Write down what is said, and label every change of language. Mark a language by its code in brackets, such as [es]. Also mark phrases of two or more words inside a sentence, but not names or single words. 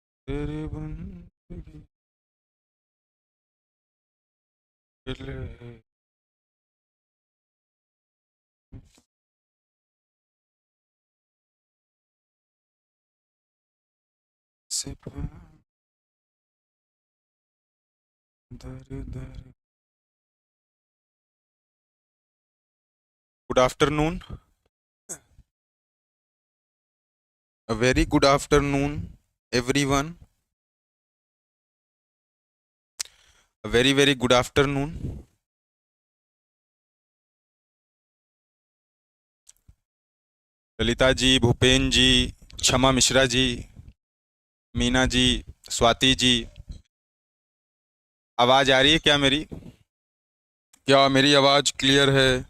[hi] तेरी बंदगी के लिए सिर्फ दर दर। [en] Good afternoon, a very good afternoon everyone, a very very good afternoon। [hi] ललिता जी, भूपेन जी, क्षमा मिश्रा जी, मीना जी, स्वाति जी, आवाज आ रही है क्या मेरी? क्या मेरी आवाज क्लियर है?